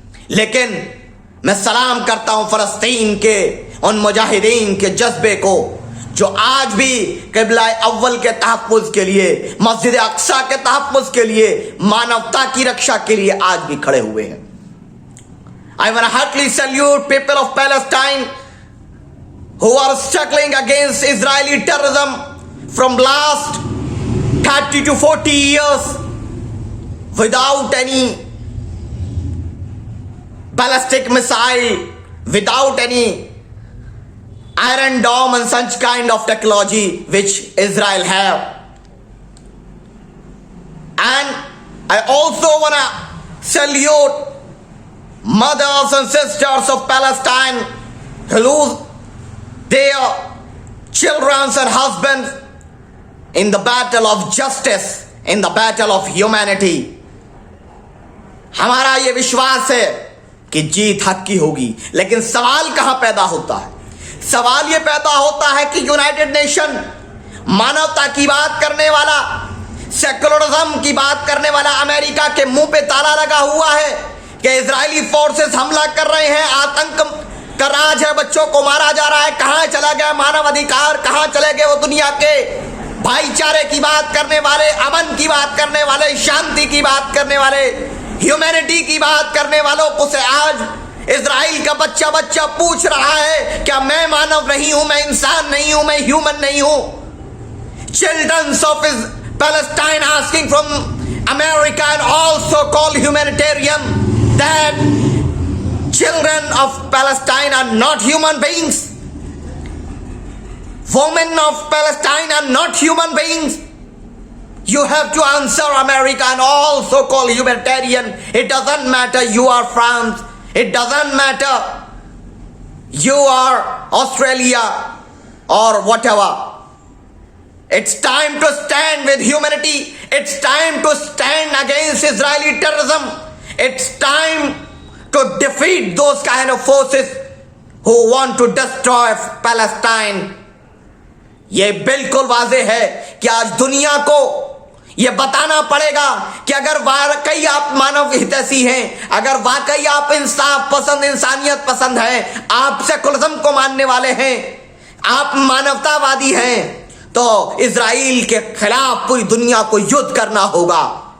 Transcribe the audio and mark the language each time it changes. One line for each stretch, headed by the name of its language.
Hindi: लेकिन मैं सलाम करता हूं फलस्तीन के उन मुजाहिदीन के जज्बे को जो आज भी क़िबला अव्वल के तहफ़्फ़ुज़ के लिए, मस्जिद अक्सा के तहफ़्फ़ुज़ के लिए, मानवता की रक्षा के लिए आज भी खड़े हुए हैं।
English: I want to heartily salute people of Palestine who are struggling against Israeli terrorism from last 30 to 40 years without any ballistic missile, without any Iron Dome and such kind of technology which Israel have. And I also want to salute mothers and sisters of Palestine who lose their children and husbands in the battle of justice, in the battle of humanity.
Hindi: हमारा ये विश्वास है कि जीत हक की होगी, लेकिन सवाल कहां पैदा होता है? सवाल ये पैदा होता है कि यूनाइटेड नेशन मानवता की बात करने वाला, सेकुलरिज्म की बात करने वाला अमेरिका के मुंह पे ताला लगा हुआ है कि इजरायली फोर्सेस हमला कर रहे हैं, आतंक का राज है, बच्चों को मारा जा रहा है। कहां चला गया मानव अधिकार? कहां चले गए वो दुनिया के भाईचारे की बात करने वाले, अमन की बात करने वाले, शांति की बात करने वाले, ह्यूमैनिटी की बात करने वालों को? से आज इजराइल का बच्चा बच्चा पूछ रहा है क्या मैं मानव नहीं हूं, मैं इंसान नहीं हूं, मैं ह्यूमन नहीं हूं?
English: Childrens of Palestine asking from America and also called humanitarian that children of Palestine are not human beings. Women of Palestine are not human beings. You have to answer America and also call humanitarian. It doesn't matter you are France. It doesn't matter you are Australia or whatever. It's time to stand with humanity. It's time to stand against Israeli terrorism. It's time to defeat those kind of forces who want to destroy Palestine.
Hindi: ये बिल्कुल वाज़ेह है कि आज दुनिया को ये बताना पड़ेगा कि अगर वाकई आप मानव हितैषी हैं, अगर वाकई आप इंसाफ पसंद, इंसानियत पसंद हैं, आप सेकुलरिज्म को मानने वाले हैं, आप मानवतावादी हैं, तो इजराइल के खिलाफ पूरी दुनिया को युद्ध करना होगा।